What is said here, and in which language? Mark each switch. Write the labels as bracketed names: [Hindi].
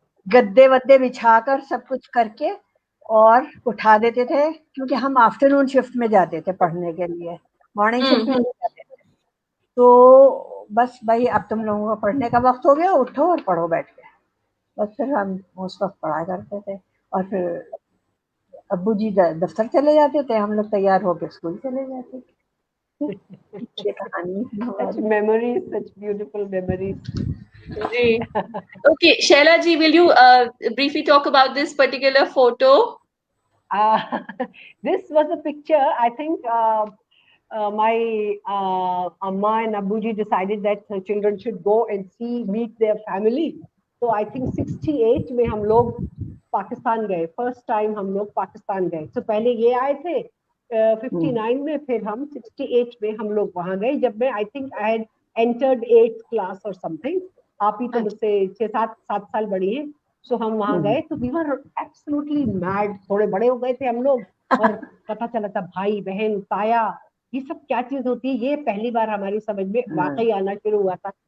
[Hindi] गद्दे वद्दे बिछाकर सब कुछ करके और उठा देते थे, क्योंकि हम आफ्टरनून शिफ्ट में जाते थे पढ़ने के लिए, मॉर्निंग शिफ्ट में नहीं जाते थे। तो बस भाई अब तुम लोगों का पढ़ने का वक्त हो गया, उठो और पढ़ो बैठ के। बस फिर हम उस वक्त पढ़ा करते थे। और फिर अब्बू जी दफ्तर चले जाते थे, हम लोग तैयार होकर स्कूल चले जाते थे। ये कहानी थी [English] Such [Hindi] हमारी। [English] memories, such beautiful memories. Okay, Shaila ji, will you briefly talk about this particular photo? This was a picture, I think my Amma and Abuji decided that children should go and meet their family. So I think [Hindi] 68 में हम लोग पाकिस्तान गए, first time हम लोग पाकिस्तान गए। तो पहले ये आए थे 59 में, फिर हम 68 में हम लोग वहां गए, जब मैं [English] I think I had entered 8th class [Hindi] और समथिंग। आप ही तो मुझसे 6-7 साल बड़ी हैं। सो हम वहां गए तो [English] we were absolutely mad, [Hindi] थोड़े बड़े हो गए थे हम लोग, और पता चला था भाई बहन ताया ये सब क्या चीज होती है, ये पहली बार हमारी समझ में वाकई आना शुरू हुआ था।